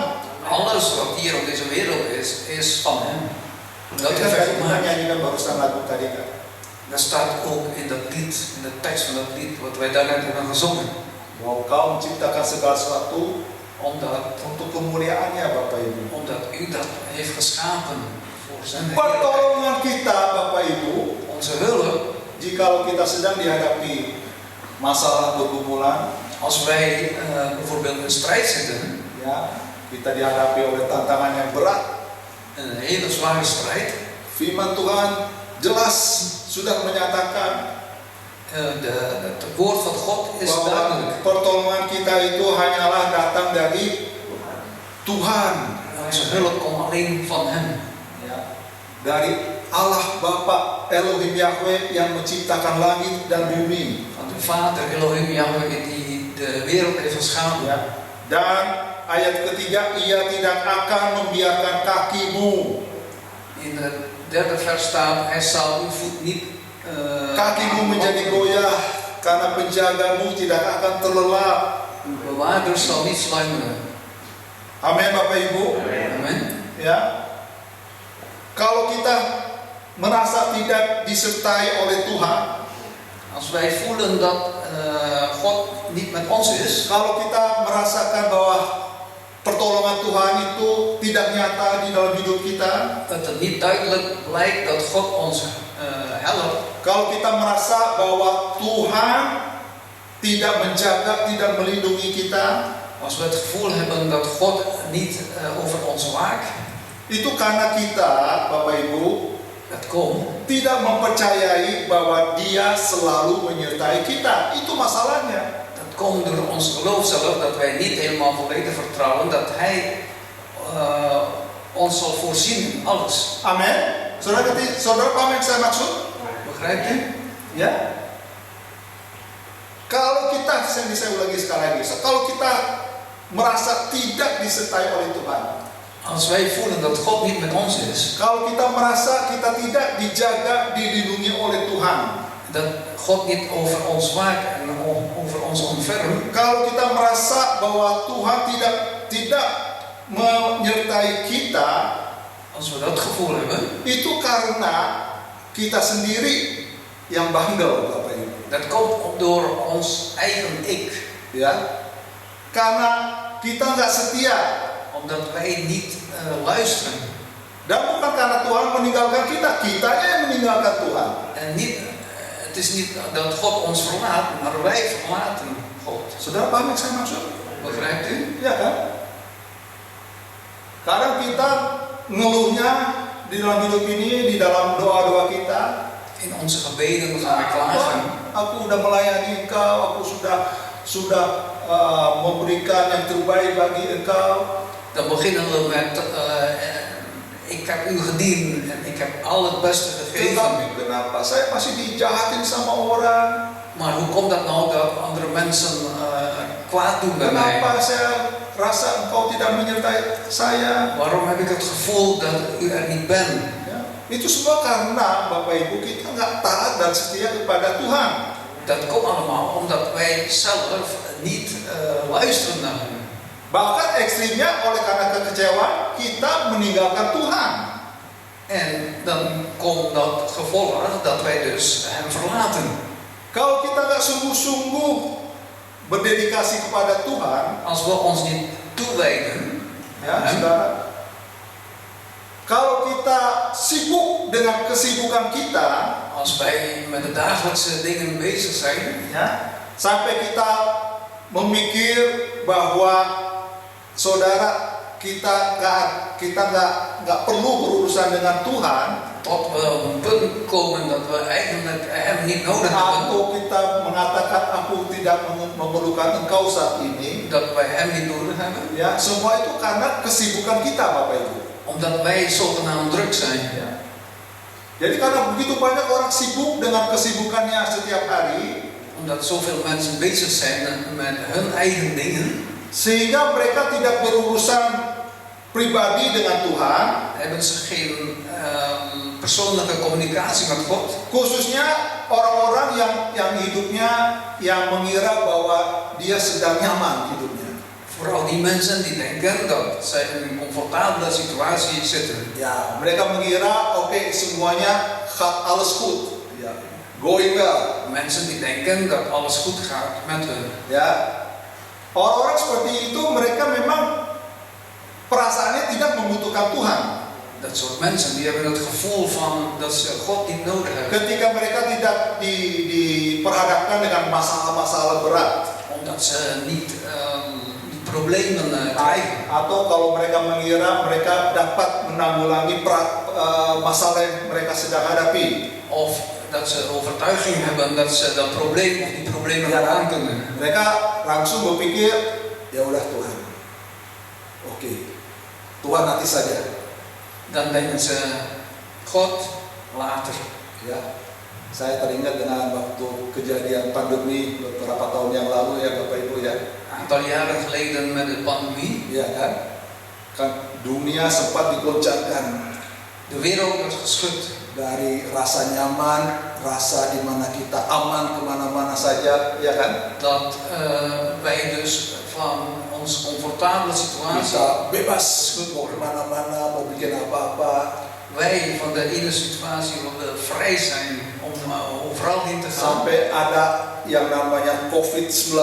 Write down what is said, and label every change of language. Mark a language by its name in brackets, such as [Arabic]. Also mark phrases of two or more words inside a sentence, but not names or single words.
[Dutch] Alles wat hier op deze wereld is van Hem. Dat [Indonesian] Kita [Dutch] heeft Hij [Indonesian] tadi [Dutch] gemaakt. [Indonesian] nyanyikan barusan lagu tadi kan. [Dutch] Dat staat ook in dat lied, in de tekst van dat lied wat wij daarnet hebben gezongen. [Indonesian] Bahwa Kau menciptakan segala sesuatu [Dutch] Omdat [Indonesian] untuk kemuliaannya Bapak Ibu. [Dutch] U dat heeft geschapen voor zijn heerlijkheid. [Indonesian] Pertolongan kita Bapak Ibu, [Dutch] Onze hulp, [Indonesian] jikalau kita sedang dihadapi masalah pergumulan, [Dutch] als wij bijvoorbeeld in strijd zitten, [Indonesian] ya, kita dihadapi oleh tantangan yang berat, [Dutch] een hele zware strijd, [Indonesian] firman Tuhan jelas sudah menyatakan [Dutch] het woord van God is [Indonesian] bahwa [Dutch] duidelijk. [Indonesian] pertolongan kita itu hanyalah datang dari Tuhan, [Dutch] Onze hulp komt alleen van Hem. [Indonesian] ya, dari Allah Bapa Elohim Yahweh yang menciptakan langit dan bumi. [Dutch] Van de Vader Elohim Yahweh die de wereld heeft geschapen. [Indonesian] Ya. Dan ayat ketiga, Ia tidak akan membiarkan kakimu, [Dutch] In het derde vers staat, Hij zal uw voet niet [Indonesian] kakimu menjadi goyah, karena penjagamu tidak akan terlelap. [Dutch] uw bewaarder zal niet sluimeren. [Indonesian] Amin Bapak Ibu. [Dutch] Amen. [Indonesian] Ya. Kalau kita merasa tidak disertai oleh Tuhan, [Dutch] Als wij voelen dat God niet met ons is, [Indonesian] kalau kita merasakan bahwa pertolongan Tuhan itu tidak nyata di dalam hidup kita, [Dutch] dat het niet duidelijk blijkt dat God ons helpt, [Indonesian] kalau kita merasa bahwa Tuhan tidak menjaga, tidak melindungi kita, [Dutch] als we het gevoel hebben dat God niet over ons waakt, [Indonesian] itu karena kita, Bapak Ibu, [Dutch] het komt [Indonesian] tidak mempercayai bahwa Dia selalu menyertai kita. Itu masalahnya. [Dutch] Dat komt door ons geloof zelf, dat wij niet helemaal volledig vertrouwen dat Hij ons zal voorzien in alles. [Indonesian] Amin. Saudara paham yang saya maksud? [Dutch] Begrijpt u? [Indonesian] Ya. Kalau kita, saya ulangi sekali lagi, kalau kita merasa tidak disertai oleh Tuhan, [Dutch] Als wij voelen dat God niet met ons is, [Indonesian] kalau kita merasa kita tidak dijaga, dilindungi oleh Tuhan, [Dutch] dat God niet over ons waakt en over ons ontfermt, [Indonesian] kalau kita merasa bahwa Tuhan tidak menyertai kita, [Dutch] als we dat gevoel hebben, [Indonesian] itu karena kita sendiri yang bandel, Bapak Ibu. [Dutch] dat komt door ons eigen ik. [Indonesian] Ya, karena kita nggak setia. [Dutch] Omdat wij niet luisteren. [Indonesian] Dan bukan karena Tuhan meninggalkan kita, kitanya yang meninggalkan Tuhan. [Dutch] En niet, het is niet dat God ons verlaat, maar wij verlaten God. [Indonesian] Saudara paham yang saya maksud? [Dutch] Begrijpt u? [Indonesian] Ya kan? Kadang kita ngeluhnya di dalam hidup ini, di dalam doa-doa kita, [Dutch] In onze gebeden gaan we klagen. [Indonesian] aku udah melayani Engkau, aku sudah memberikan yang terbaik bagi Engkau. [Dutch] Dan beginnen we met, ik heb u gediend en ik heb al het beste gegeven. [Indonesian] Tetapi kenapa saya masih dijahatin sama orang? [Dutch] Maar hoe komt dat nou dat andere mensen kwaad doen bij mij? [Indonesian] Kenapa saya rasa engkau tidak menyertai saya? [Dutch] Waarom heb ik het gevoel dat u er niet bent? [Indonesian] Ya, itu semua karena Bapak Ibu kita nggak taat dan setia kepada Tuhan. [Dutch] Dat komt allemaal omdat wij zelf niet luisteren naar hem. [Indonesian] Bahkan ekstrimnya oleh karena kekecewaan kita meninggalkan Tuhan. [Dutch] En dan komt dat gevolg dat wij dus hem verlaten. [Indonesian] Kalau kita nggak sungguh-sungguh berdedikasi kepada Tuhan, [Dutch] Als we ons niet toewijden, [Indonesian] ya saudara, kalau kita sibuk dengan kesibukan kita, [Dutch] als wij met de dagelijkse dingen bezig zijn, [Indonesian] ya, sampai kita memikir bahwa saudara kita nggak perlu berurusan dengan Tuhan, [Dutch] tot we op een punt komen dat we eigenlijk hem niet nodig hebben, [Indonesian] atau kita mengatakan aku tidak memerlukan engkau saat ini, [Dutch] dat wij hem niet nodig hebben, [Indonesian] ya semua itu karena kesibukan kita Bapak Ibu. [Dutch] omdat wij zogenaamd druk zijn. [Indonesian] Ya. Jadi karena begitu banyak orang sibuk dengan kesibukannya setiap hari, [Dutch] Omdat zoveel mensen bezig zijn met hun eigen dingen, [Indonesian] sehingga mereka tidak berurusan pribadi dengan Tuhan, [Dutch] hebben ze geen persoonlijke communicatie met God. [Indonesian] khususnya orang-orang yang hidupnya yang mengira bahwa dia sedang nyaman hidupnya. [Dutch] Vooral die mensen die denken dat zij in een comfortabele situatie zitten. [Indonesian] Ya, mereka mengira oke, semuanya [Dutch] alles goed, [Indonesian] ya, [English] going well. [Dutch] Mensen die denken dat alles goed gaat met hun. [Indonesian] Ya, orang-orang seperti itu mereka memang perasaannya tidak membutuhkan Tuhan. [Dutch] Dat soort mensen die hebben het gevoel van dat ze God niet nodig hebben. [Indonesian] Ketika mereka tidak diperhadapkan dengan masalah-masalah berat, [Dutch] Omdat ze niet die problemen krijgen. [Indonesian] atau kalau mereka mengira mereka dapat menanggulangi masalah yang mereka sedang hadapi, [Dutch] Of dat ze overtuiging hebben dat ze dat probleem of die problemen Ja. aan kunnen. [Indonesian] mereka langsung berpikir, ya udah Tuhan, oke, Tuhan nanti saja. [Dutch] Dan denken ze, God later. [Indonesian] Ya, saya teringat dengan waktu kejadian pandemi beberapa tahun yang lalu ya Bapak Ibu ya. [Dutch] Een aantal jaren geleden met de pandemie. [Indonesian] Ya kan dunia sempat digoncangkan [Dutch] De wereld werd geschud. [Indonesian] dari rasa nyaman, rasa di mana kita aman kemana-mana saja, ya kan? [Dutch] Dat wij dus van onze comfortabele situatie, [Indonesian] Bisa bebas mau kemana-mana, mau bikin apa-apa, [Dutch] wij van de ene situatie vrij zijn om overal heen te gaan. [Indonesian] sampai ada yang namanya COVID-19.